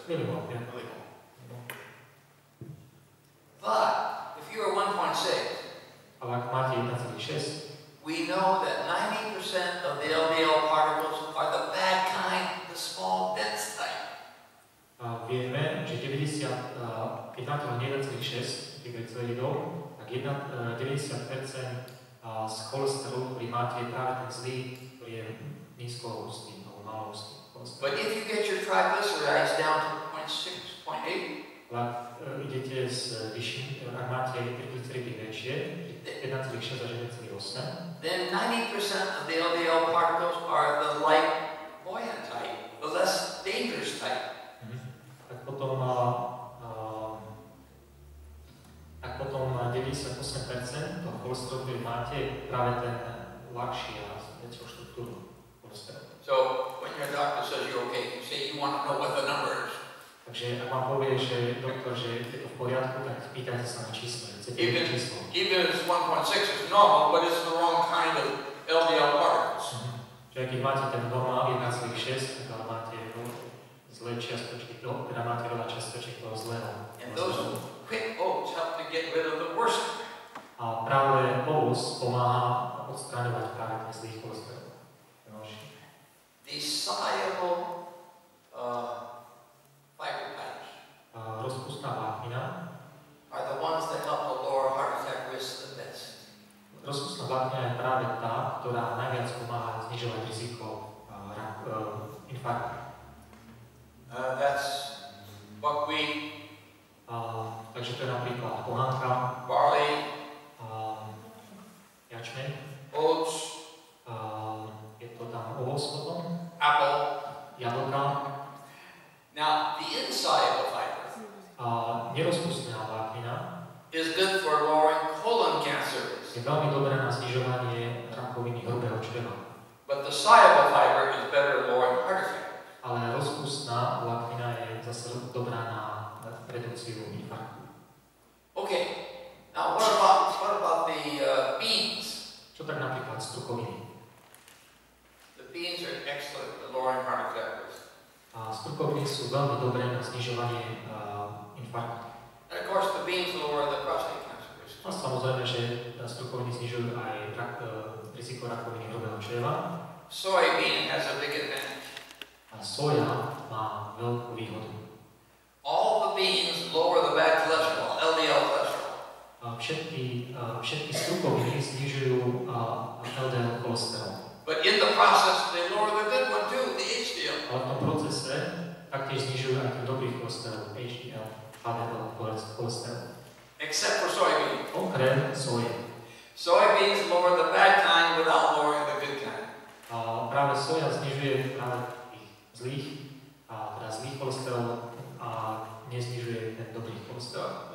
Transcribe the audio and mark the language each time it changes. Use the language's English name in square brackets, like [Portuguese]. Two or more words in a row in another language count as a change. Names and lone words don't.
[German] Millimol, ja. [English] Millimole. But if you are 1.6, [Slovak] ale ak máte 1,6, [English] we know that 90% of the LDL particles are the bad kind, the small, dense type. [Slovak] Vieme, že 90, keď máte len 1,6 triglyceridov, tak 90% z cholesterolu, ktorý máte, je práve ten zlý, ktorý je nízkohustý alebo malohustý cholesterol. [English] But if you get your triglycerides down to 0.6, 0.8, [Slovak] ak idete s vyšším, ak máte triglyceridy väčšie, 1,6 až 1,8, [English] then 90% of the LDL particles are the light buoyant type, the less dangerous type. [Slovak] Tak potom 98% toho cholesterolu, ktorý máte, je práve ten ľahší a väčšiu štruktúru cholesterolu. [English] So when your doctor says you're okay, you say you want to know what the number is. [Slovak] Takže ak vám povie, že doktor, že je to v poriadku, tak pýtajte sa na číslo. [English] Even if 1.6 is normal, but it's the wrong kind of LDL particles. [Slovak] Čiže keď máte ten normál 1,6, tak ale máte zlé čiastočky, teda máte veľa čiastočiek toho zlého. [English] And those quick oats help to get rid of the worst. [Slovak] A práve ovus pomáha odstraňovať práve ten zlý cholesterol. [English] The soluble fiber types [Slovak] rozpustná vláknina [English] are the ones that help to lower heart attack risk the best. [Slovak] Rozpustná vláknina je práve tá, ktorá najviac pomáha znižovať riziko infarktu. [English] That's buckwheat. [Slovak] Takže to je napríklad pohánka, [English] Barley. [Slovak] jačmeň. [English] Oats. [Slovak] Je to tam ovoz potom. [English] Apple. [Slovak] Jablka. [English] Now, the insoluble fiber [Slovak] nerozpustná vláknina [English] is good for lowering colon cancer risk. [Slovak] je veľmi dobré na znižovanie rakoviny hrubého čreva. [English] But the soluble fiber is better at lowering heart attack. [Slovak] Ale rozpustná vláknina je zase dobrá na redukciu infarktu. [English] Okay. Now, what about the beans? [Slovak] Čo tak napríklad strukoviny? [English] The beans are excellent at lowering heart attack risk. [Slovak] Strukoviny sú veľmi dobré na znižovanie infarktu. [English] And of course, the beans lower the prostate cancer risk. [Slovak] A samozrejme, že strukoviny znižujú aj riziko rakoviny hrubého čreva. [English] Soybean has a big advantage. [Slovak] A soja má veľkú výhodu. [English] All the beans lower the bad cholesterol, LDL cholesterol. [Slovak] Všetky strukoviny znižujú LDL cholesterol. [English] But in the process, they lower the good one too, the HDL. [Slovak] Ale v tom procese taktiež znižujú aj ten dobrý cholesterol, HDL, HDL cholesterol. [English] Except for soybean. [Slovak] Okrem soje. [English] Soybeans lower the bad kind without lowering the good kind. [Slovak] Práve soja znižuje práve tých zlých, teda zlý cholesterol a neznižuje ten dobrý cholesterol.